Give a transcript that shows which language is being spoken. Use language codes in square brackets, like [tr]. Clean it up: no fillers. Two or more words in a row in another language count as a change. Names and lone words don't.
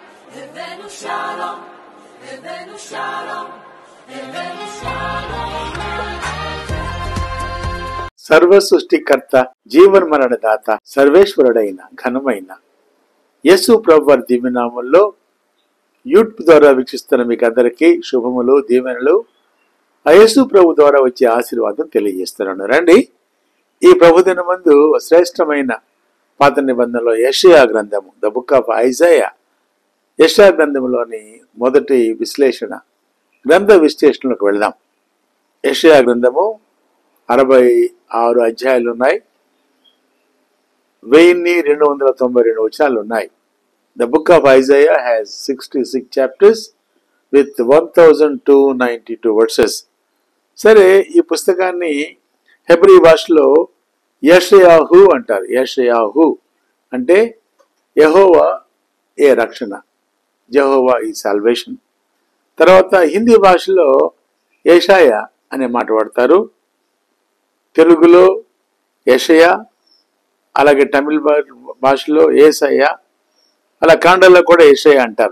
[he] הבאנו שלום, הבאנו שלום, הבאנו שלום. [te] సర్వ సృష్టికర్త జీవన్ మరణ దాత సర్వేశ్వరుడైన ఘనమైన యేసు ప్రభు వారి దివ్యనామంలో యూట్యూబ్ ద్వారా వీక్షిస్తున్న మీకు అందరికీ శుభములు దీవెనలు ఆ యేసు ప్రభు ద్వారా వచ్చే ఆశీర్వాదం తెలియజేస్తున్నాను. రండి, ఈ ప్రభుదిన మందు శ్రేష్టమైన పాత నిబంధనలో యెషయా గ్రంథము [en] the book of Isaiah, [te] యెషయా గ్రంథంలోని మొదటి విశ్లేషణ గ్రంథ విశ్లేషణలోకి వెళ్దాం. యెషయా గ్రంథము 66 అధ్యాయాలు ఉన్నాయి, 1292 వచనాలు ఉన్నాయి. [en] The book of Isaiah has 66 chapters with 1292 verses. [te] సరే, ఈ పుస్తకాన్ని హెబ్రీ భాషలో యెషయాహు అంటారు. యెషయాహు అంటే యెహోవా ఏ రక్షణ, యెహోవా ఈ సాల్వేషన్. తర్వాత హిందీ భాషలో యెషయా అనే మాట వాడతారు, తెలుగులో యెషయా, అలాగే తమిళ భాషలో యేసయ్య, అలా కన్నడలో కూడా యెషయా అంటారు.